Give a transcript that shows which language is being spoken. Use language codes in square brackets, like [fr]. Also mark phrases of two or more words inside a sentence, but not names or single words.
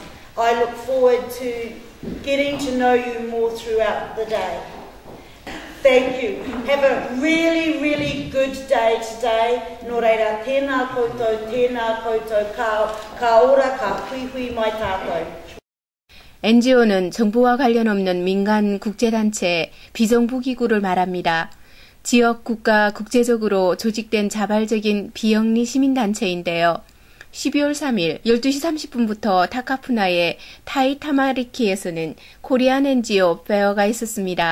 [en] I look forward to getting to know you more throughout the day. Thank you. Have a really, really good day today. [mi] Nō reira, tēnā koutou, ka ora, ka hui mai tātou. [ko] NGO는 정부와 관련 없는 민간 국제단체, 비정부기구를 말합니다. 지역, 국가, 국제적으로 조직된 자발적인 비영리 시민단체인데요. 12월 3일 12시 30분부터 타카푸나의 타이타마리키에서는 코리안 NGO 페어가 있었습니다.